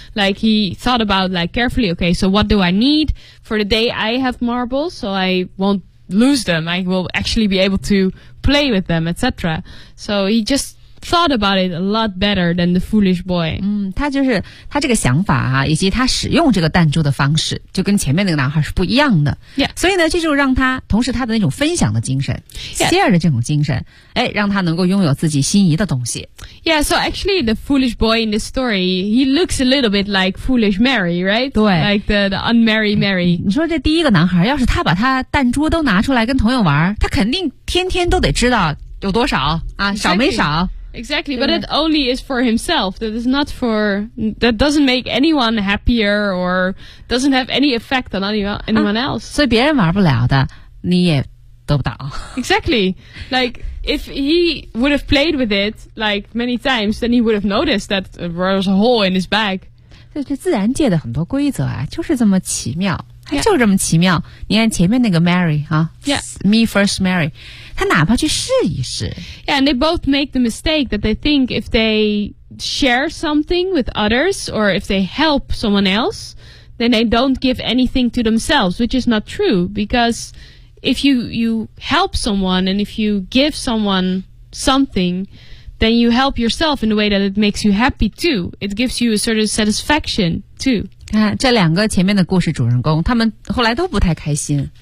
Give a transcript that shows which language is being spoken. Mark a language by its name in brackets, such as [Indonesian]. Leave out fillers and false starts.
[English] Like he thought about like carefully, okay, so what do I need for the day I have marbles so I won't lose them, I will actually be able to play with them, etc. So he just thought about it a lot better than the foolish boy. [Chinese] 嗯，他就是他这个想法啊，以及他使用这个弹珠的方式，就跟前面那个男孩是不一样的。 [English] Yeah. [Chinese] 所以呢，这就让他同时他的那种分享的精神、 [English] yeah. [Chinese] ，share 的这种精神，哎，让他能够拥有自己心仪的东西。 [English] Yeah. So actually, the foolish boy in this story, he looks a little bit like foolish Mary, right? [Chinese] 对 [English] ，like the unmarried Mary. [Chinese] 你说这第一个男孩，要是他把他弹珠都拿出来跟朋友玩，他肯定天天都得知道有多少啊， [English] exactly. [Chinese] 少没少。 [English] Exactly, but it only is for himself. That is not for, that doesn't make anyone happier or doesn't have any effect on anyone else.、 [Chinese] 啊、所以别人玩不了的，你也得不到。 [English] Exactly. Like, if he would have played with it, like, many times, then he would have noticed that there was a hole in his bag. [Chinese] 这自然界的很多规则啊，就是这么奇妙。 Yeah. 就这么奇妙，你看前面那个 Mary 啊、 [English] yeah. [Chinese] Me first Mary， 他哪怕去试一试 [English] Yeah, and they both make the mistake that they think if they share something with others or if they help someone else then they don't give anything to themselves, which is not true, because if you help someone and if you give someone something then you help yourself in a way that it makes you happy too, it gives you a certain satisfaction too. [Chinese] 看这两个前面的故事主人公，他们后来都不太开心。